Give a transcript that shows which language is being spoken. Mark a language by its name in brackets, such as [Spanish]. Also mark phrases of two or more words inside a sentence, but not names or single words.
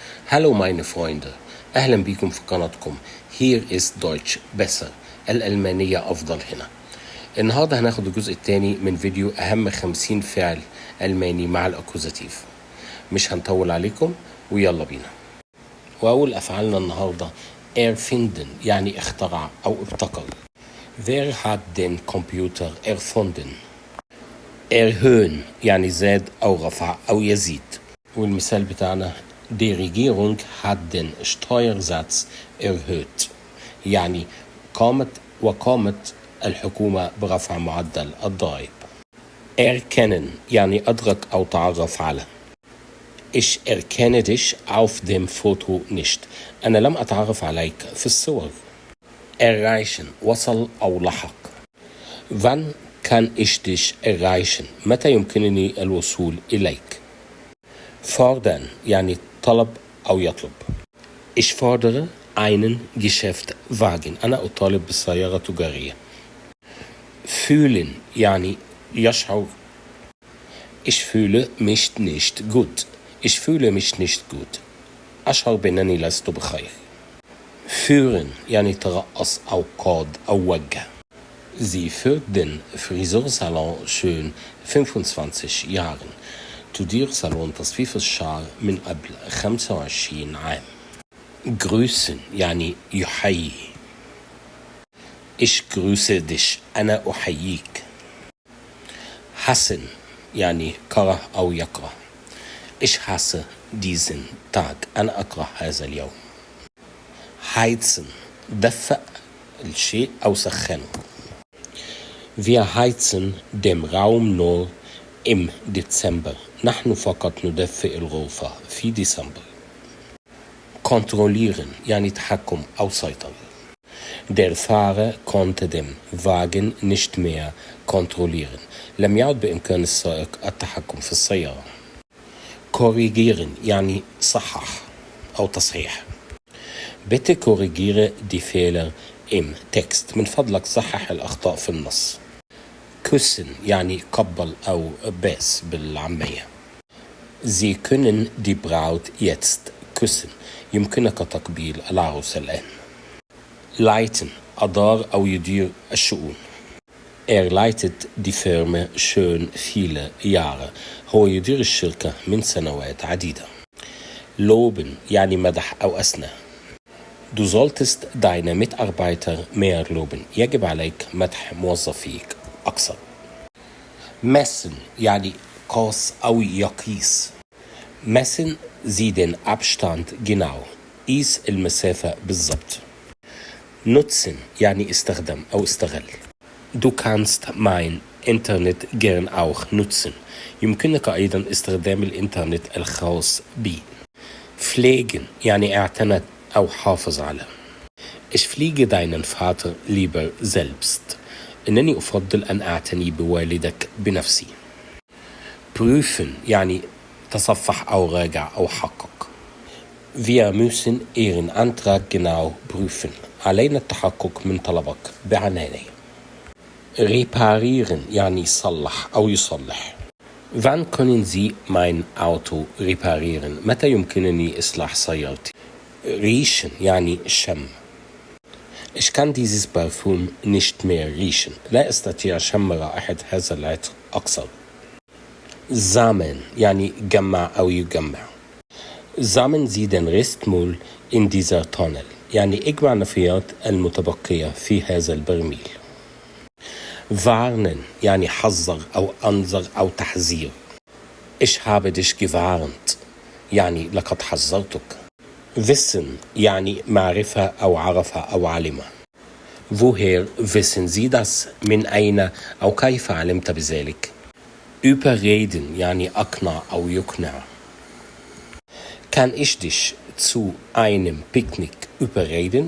[German] Hallo meine Freunde, [Arabic] أهلا بكم في قناتكم Hier ist Deutsch besser. الألمانية أفضل هنا. النهاردة هناخد الجزء الثاني من فيديو أهم 50 فعل ألماني مع الأكوزاتيف. مش هنطول عليكم ويلا بينا. وأول أفعالنا النهاردة erfinden يعني اخترع أو ابتكر. [German] Wer hat den Computer erfunden? [Arabic] erhöhen يعني زاد أو رفع أو يزيد. والمثال بتاعنا [German] Die Regierung hat den Steuersatz erhöht. [Arabic] يعني قامت الحكومة برفع معدل الضرائب. Erkennen يعني أدرك أو تعرف على. [German] Ich erkenne dich auf dem Foto nicht. [Arabic] أنا لم أتعرف عليك في الصور. Erreichen وصل أو لحق. [German] Wann kann ich dich erreichen? [Arabic] متى يمكنني الوصول إليك؟ Fordern يعني طلب أو يطلب. [German] Ich fordere einen Geschäftwagen. [Arabic] أنا أطالب بسيارة تجارية. Fühlen يعني يشعر. [German] Ich fühle mich nicht gut. Ich fühle mich nicht gut. [Arabic] أشعر بأنني لست بخير. Führen يعني ترأس أو قاد أو وجه. [German] Sie führt den Friseursalon schön 25 Jahren. [Arabic] تدير صالون تصفيف الشعر من قبل 25 عام. grüßen يعني يحيي. [German] Ich grüße dich. [Arabic] أنا أحييك. hassen يعني كره أو يكره. [German] Ich hasse diesen Tag. [Arabic] أنا أكره هذا اليوم. heizen دفأ الشيء أو سخنه. [German] Wir heizen den Raum nur im Dezember. [Arabic] نحن فقط ندفئ الغرفة في ديسمبر. kontrollieren يعني تحكم أو سيطرة. [German] Der Fahrer konnte den Wagen nicht mehr kontrollieren. [Arabic] لم يعد بإمكان السائق التحكم في السيارة. korrigieren يعني صحح أو تصحيح. [German] bitte korrigiere die Fehler im Text. [Arabic] من فضلك صحح الأخطاء في النص. küssen يعني قبل أو باس بالعامية. [German] Sie können die Braut jetzt küssen. [Arabic] يمكنك تقبيل العروس الآن. leiten أدار أو يدير الشؤون. [German] leitet die Firma schon viele Jahre. [Arabic] هو يدير الشركة من سنوات عديدة. loben يعني مدح أو أثنى. [German] Du solltest deine Mitarbeiter mehr loben. [Arabic] يجب عليك مدح موظفيك أكثر. messen يعني قاس أو يقيس. [German] messen Sie den Abstand genau. [Arabic] قيس المسافة بالضبط. nutzen يعني استخدم أو استغل. [German] Du kannst mein Internet gern auch nutzen. [Arabic] يمكنك أيضا استخدام الإنترنت الخاص بي. pflegen يعني اعتنت أو حافظ على. [German] Ich pflege deinen Vater lieber selbst. [Arabic] إنني أفضل أن أعتني بوالدك بنفسي. prüfen يعني تصفح أو راجع أو حقق. [German] Wir müssen Ihren Antrag genau prüfen. [Arabic] علينا التحقق من طلبك بعناية. reparieren يعني يصلح أو يصلح. [German] Wann können Sie mein Auto reparieren? [Arabic] متى يمكنني إصلاح سيارتي؟ riechen يعني شم. [German] Ich kann dieses Parfüm nicht mehr riechen. [Arabic] لا أستطيع شم رائحة هذا العطر أكثر. sammeln يعني جمع أو يجمع. [German] sammeln Sie den Restmüll in dieser Tonne. [Arabic] يعني اجمع النفايات المتبقية في هذا البرميل. warnen يعني حذر أو أنذر أو تحذير. [German] Ich habe dich gewarnt [Arabic] يعني لقد حذرتك. wissen يعني معرفة أو عرف أو علم. [German] woher wissen Sie das؟ [Arabic] من أين أو كيف علمت بذلك؟ überreden يعني أقنع أو يقنع. [German] kann ich dich zu einem Picknick überreden؟